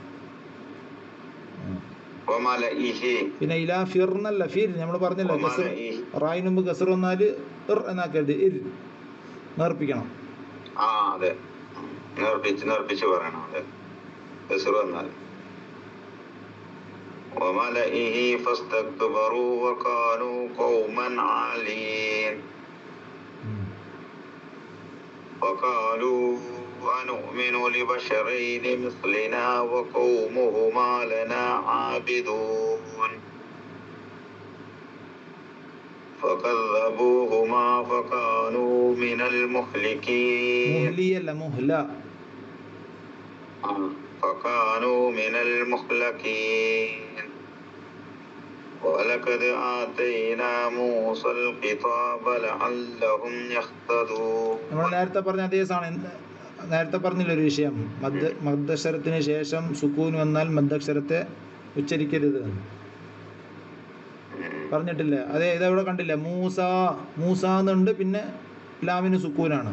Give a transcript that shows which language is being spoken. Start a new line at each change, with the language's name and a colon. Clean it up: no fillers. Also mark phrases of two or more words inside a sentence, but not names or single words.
Malayalam: പിന്നെ ഇലാ ഫിർ എന്നല്ല, ഫിർ നമ്മൾ പറഞ്ഞല്ലോ, റായിന് മുമ്പ് ഗസർ വന്നാല് എന്നാക്കരുത്, ഇർ നേർപ്പിക്കണം. നേർപ്പിച്ച് പറയണം. ഗസർ വന്നാൽ
Arabic: وملئه فاستكبروا وكانوا قوما عالين. وقالوا أنؤمن لبشرين مثلنا وقومهما لنا عابدون. فكذبوا فكذبوهما فكانوا من المهلكين
Malayalam: മുഹ്ലിയല്ല മുഹ്ല.
Arabic: فكانوا من المهلكين ولقد آتينا موسى الكتاب لعلهم يهتدون.
Malayalam: നമ്മൾ നേരത്തെ പറഞ്ഞ അതേ സാധനം നേരത്തെ പറഞ്ഞില്ല ഒരു വിഷയം. മദ്ദക്ഷരത്തിന് ശേഷം സുക്കൂൻ വന്നാൽ മദ്ദക്ഷരത്തെ ഉച്ചരിക്കരുത് പറഞ്ഞിട്ടില്ല. അതെ, ഇതവിടെ കണ്ടില്ല. മൂസ എന്നുണ്ട്, പിന്നെ ലാമിന് സുക്കൂനാണ്.